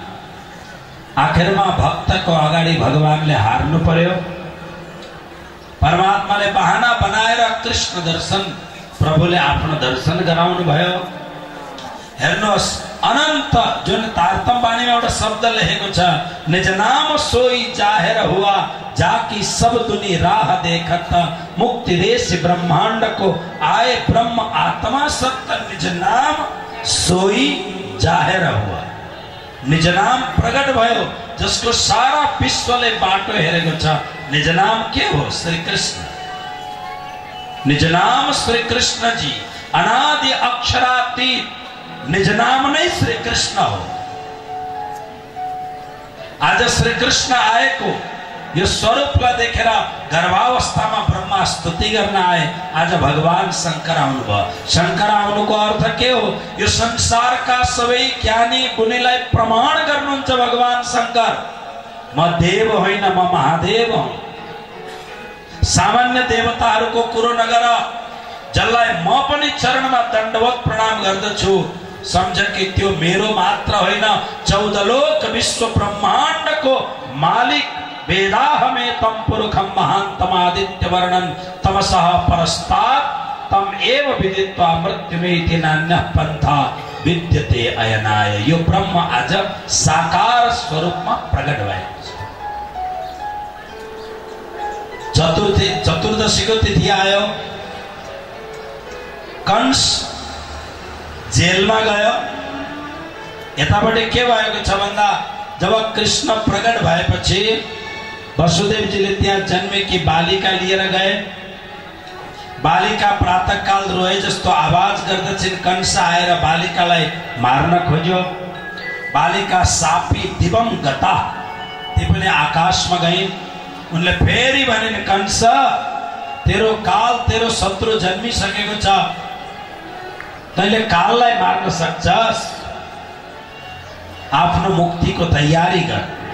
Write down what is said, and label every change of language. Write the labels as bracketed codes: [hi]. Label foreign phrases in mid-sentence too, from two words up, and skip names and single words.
[ne] आखिरमा भक्तको अगाडि भगवानले हार्नु पर्यो। परमात्माले बहाना बनाएर कृष्ण दर्शन प्रभुले आफ्नो दर्शन गराउनु भयो। हेर्नुहोस्, अनंत जुन तारतम बाणीमा एउटा शब्द लेखेको छ, [hi] निज नाम सोई जाहेर हुआ, जाकी सब दुनी राह देखत, मुक्ति देश ब्रह्मांड को आए ब्रह्म आत्मा सत्य, निज नाम सोई जाहेर हुआ। [ne] निज नाम प्रकट भयो, जसको सारा विश्वले बाटो हेरेको छ। निज नाम के हो? श्री कृष्ण। निज नाम श्री कृष्ण जी, अनादि अक्षरातीत निज नाम नै श्री कृष्ण हो। आज श्री कृष्ण आएको यो स्वरूपलाई देखेर गर्भावस्थामा ब्रह्मा स्तुति गर्न आए। आज भगवान शंकर आउनुभयो। शंकर आउनुको अर्थ के हो? यो संसारका सबै ज्ञानी गुणीलाई प्रमाण गर्नुहुन्छ भगवान शंकर। म देव होइन, म महादेव हुँ। सामान्य देवताहरूको कुरो नगर, जसलाई म पनि चरणमा दण्डवत प्रणाम गर्दछु, सम्झ कि त्यो मेरो मात्र होइन, 14 लोक विश्व ब्रह्माण्डको मालिक [sa] वेदाहमे तम पुरुषम महान्तम आदित्य वर्णन तमसः परस्तात् तम एव विदित्वा मृत्युमेति नान्यः पंथा विद्यते अयनाय। [ne] यो ब्रह्म आज साकार स्वरूपमा प्रकट भएको छ। चतुर्दशीको तिथि आयो। कंस जेलमा गयो। यतापट्टि के भएको छ भन्दा जब कृष्ण प्रकट भएपछि वसुदेवजीले त्यहाँ जन्मेकी बालिका लिएर गए। बालिका प्रातःकाल रोए जस्तो आवाज गर्दछिन्। कंस आएर बालिकालाई मार्न खोज्यो। [sa] बालिका सापी दिवम गता, [ne] ती पनि आकाशमा गइन्। उनले फेरि भनिन्, कंस तेरो काल, तेरो शत्रु जन्मिसकेको छ, तैले काललाई मार्न सक्छस्। आफ्नो मुक्तिको तयारी गर।